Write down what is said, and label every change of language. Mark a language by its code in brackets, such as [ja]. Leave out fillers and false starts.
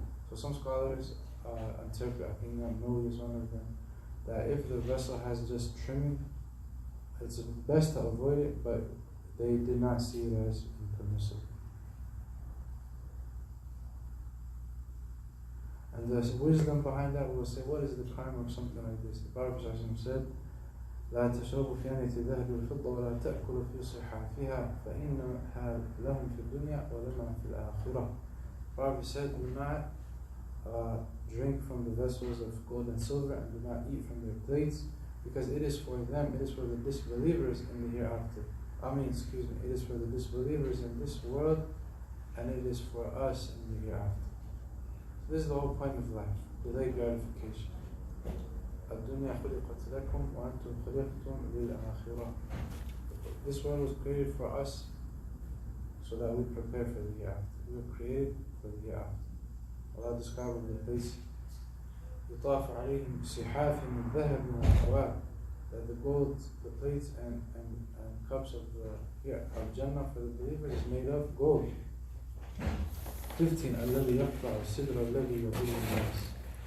[en] So some scholars interpret, I think Imam Nawawi is one of them, that if the vessel has just trimming, it's best to avoid it, but they did not see it as impermissible. And the wisdom behind that will say, what is the crime of something like this? [ar] The Prophet said, لا تشربوا في آنية الذهب والفضة ولا تأكلوا في صحافها فإنها لهم في الدنيا ولنا في الآخرة. [en] The Prophet said, do not drink from the vessels of gold and silver, and do not eat from their plates, because it is for them, it is for the disbelievers in the hereafter. It is for the disbelievers in this world, and it is for us in the hereafter. So this is the whole point of life, delayed gratification. [ar] الدنيا خلقت لكم وأنتم خلقتم للآخرة. [en] This world was created for us so that we prepare for the hereafter. We were created for the hereafter. Allah described in the place, [ar] يطاف عليهم بصحاف من ذهب وأكواب, [en] that the gold, the plates and cups of Jannah for the believers is made of gold. 15. [ar] الذي يقطع السدر الذي يضل الناس.